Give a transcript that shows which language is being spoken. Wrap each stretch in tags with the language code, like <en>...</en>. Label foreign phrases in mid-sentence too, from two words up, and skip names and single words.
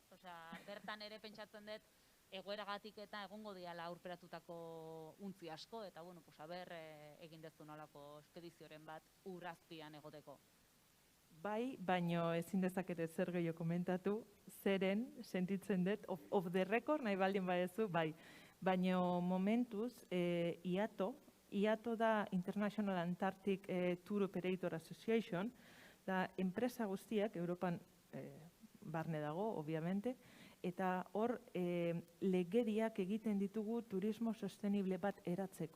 <eu>Osea, bertan ere pentsatzen dut, egoeragatik eta egongo diala aurperatutako untzi asko, eta, bueno, haber egin dezu nolako espedizioren bat Urazpian egoteko. Bai, baino ezin dezakete zer gehiago komentatu, zeren sentitzen dut,</eu> <en>off the record</en> <eu>nahi baldin badezu, bai. Baino momentuz, IATO da International Antarctic Tour Operator Association, da enpresa guztiak, Europan barne dago, obviamente, eta hor legediak egiten ditugu turismo sostenible bat eratzeko.</eu>